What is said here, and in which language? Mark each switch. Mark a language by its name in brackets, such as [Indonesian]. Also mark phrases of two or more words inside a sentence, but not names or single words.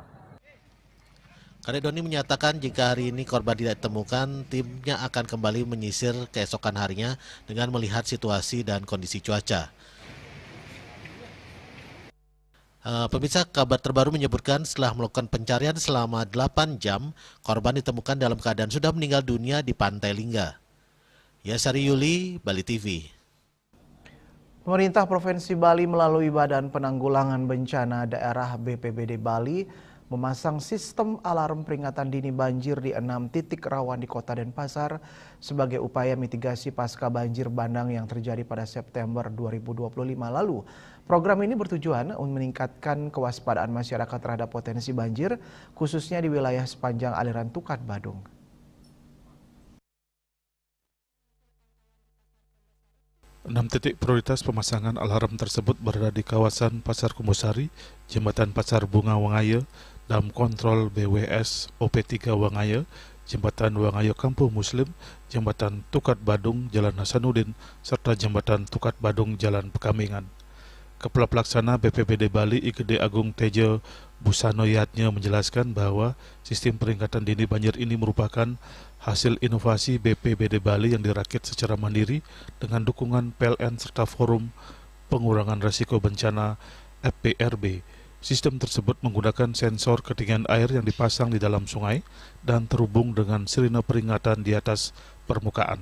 [Indonesian] Kadek Doni menyatakan jika hari ini korban tidak ditemukan, timnya akan kembali menyisir keesokan harinya dengan melihat situasi dan kondisi cuaca. Pemirsa, kabar terbaru menyebutkan setelah melakukan pencarian selama 8 jam, korban ditemukan dalam keadaan sudah meninggal dunia di Pantai Lingga. Yasari Yuli, Bali TV. Pemerintah Provinsi Bali melalui Badan Penanggulangan Bencana Daerah BPBD Bali memasang sistem alarm peringatan dini banjir di 6 titik rawan di Kota Denpasar sebagai upaya mitigasi pasca banjir bandang yang terjadi pada September 2025 lalu. Program ini bertujuan untuk meningkatkan kewaspadaan masyarakat terhadap potensi banjir, khususnya di wilayah sepanjang aliran Tukat Badung. Enam titik prioritas pemasangan alarm tersebut berada di kawasan Pasar Kumbusari, Jembatan Pasar Bunga Wangaya, Dam Kontrol BWS OP3 Wangaya, Jembatan Wangaya Kampung Muslim, Jembatan Tukat Badung Jalan Hasanuddin, serta Jembatan Tukat Badung Jalan Pekamingan. Kepala Pelaksana BPBD Bali IGD Agung Tejo Busanoyatnya menjelaskan bahwa sistem peringatan dini banjir ini merupakan hasil inovasi BPBD Bali yang dirakit secara mandiri dengan dukungan PLN serta Forum Pengurangan Risiko Bencana FPRB. Sistem tersebut menggunakan sensor ketinggian air yang dipasang di dalam sungai dan terhubung dengan sirine peringatan di atas permukaan.